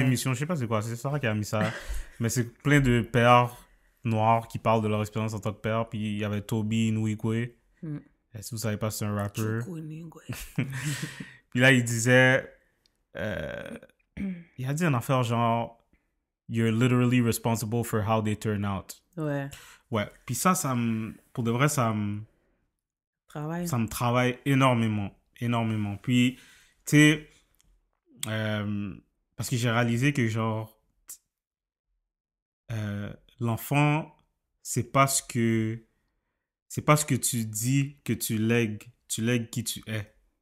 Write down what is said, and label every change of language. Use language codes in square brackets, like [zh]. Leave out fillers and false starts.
[fr] émission, je sais pas c'est quoi, c'est Sarah qui a mis ça. Mais c'est plein de pères noirs qui parlent de leur expérience en tant que père. Puis il y avait Toby Nwigwe. Mm. Et si vous savez pas, c'est un rappeur. Chukwunigwe. Puis là, il disait... il a dit une affaire genre... [en] You're literally responsible for how they turn out. [fr] Ouais. Ouais, puis ça me... Pour de vrai, Travail. ça me travaille énormément. Énormément. Puis, tu sais... parce que j'ai réalisé que genre... l'enfant, c'est pas ce que tu dis que tu lègues qui tu es.